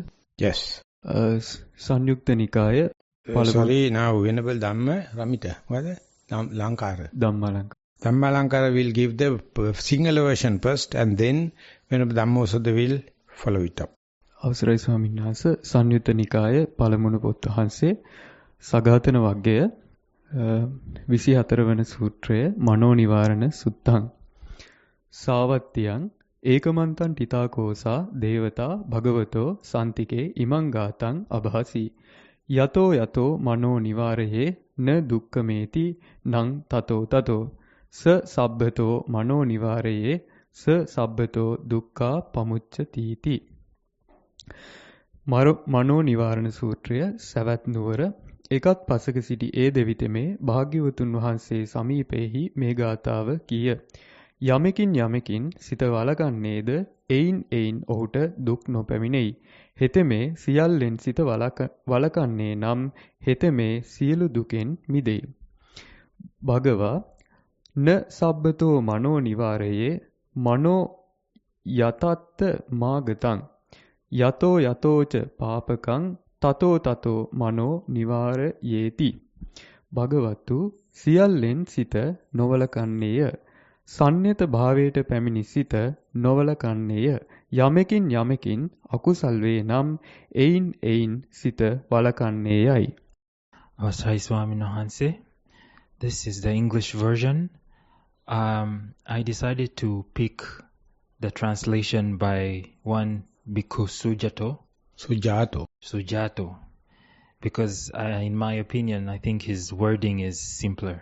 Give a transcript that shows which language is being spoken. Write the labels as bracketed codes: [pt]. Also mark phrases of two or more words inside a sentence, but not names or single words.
[en] Yes. Sanyukta Nikaya. Sorry, now Venerable Dhamma, Ramita, what is it? Lankara. Dhammalankara will give the Sinhala version first, and then Venerable Dhammajiva will follow it up. [si] අවසරයි ස්වාමින් වහන්සේ. [pi] Sanyutta Nikaya [si] පළමුණු පොත් වහන්සේ [pi] සගතන වග්ගය 24 වන සූත්‍රය මනෝ නිවාරණ සුත්තං සාවත්තියං ඒකමන්තං තිතාකෝසා දේවතා භගවතෝ සම්තිකේ ඉමං ගාතං අභාසි යතෝ යතෝ මනෝ නිවාරයේ න දුක්ඛමේති නං තතෝ තතෝ ස සබ්බතෝ මනෝ නිවාරයේ ස සබ්බතෝ දුක්ඛා පමුච්ඡතිති. [si] මනෝ නිවාරණ සූත්‍රය සවැත් නුවර එකත් පසක සිටි ඒ දෙවිතමේ භාග්‍යවතුන් වහන්සේ සමීපෙහි මේ ගාථාව කීය. යමකින් සිත වළකන්නේද එයින් ඔහුට දුක් නොපැමිණෙයි. හෙතෙමේ සියල්ලෙන් සිත වළකන්නේ නම් හෙතෙමේ සියලු දුකෙන් මිදෙයි. [pi] භගවා න සබ්බතෝ මනෝ නිවාරයේ මනෝ යතත්ත මාගතං යතෝ යතෝච පාපකං තතෝ තතෝ මනෝ නිවාරයේති. [si] භගවතු සියල්ලෙන් සිත නොවලකන්නේය. සඤ්ඤත භාවයට පැමිණි සිත නොවලකන්නේය. යමකින් අකුසල් වේ නම් එයින් සිත වලකන්නේයයි. අවසරයි ස්වාමින් වහන්සේ. [en] This is the English version. I decided to pick the translation by one Bhikkhu Sujato, because in my opinion, I think his wording is simpler.